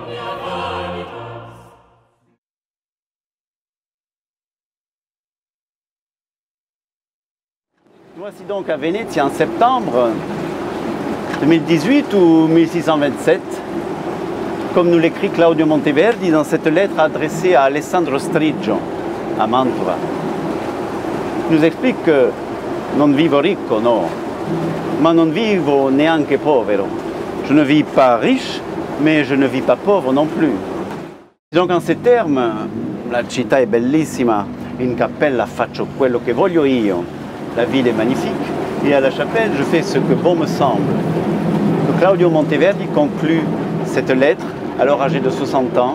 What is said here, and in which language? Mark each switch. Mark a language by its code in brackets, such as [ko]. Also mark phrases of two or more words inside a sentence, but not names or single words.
[fr] Nous voici donc à Venezia en septembre 2018 ou 1627, comme nous l'écrit Claudio Monteverdi dans cette lettre adressée à Alessandro Striggio, à Mantova. Il nous explique que [it] non vivo ricco, no, ma non vivo neanche povero. [fr] Je ne vis pas riche, mais je ne vis pas pauvre non plus. Donc en ces termes, [it] la città è bellissima, in cappella faccio quello che voglio io. [fr] La ville est magnifique et à la chapelle, je fais ce que bon me semble. Claudio Monteverdi conclut cette lettre, alors âgé de 60 ans.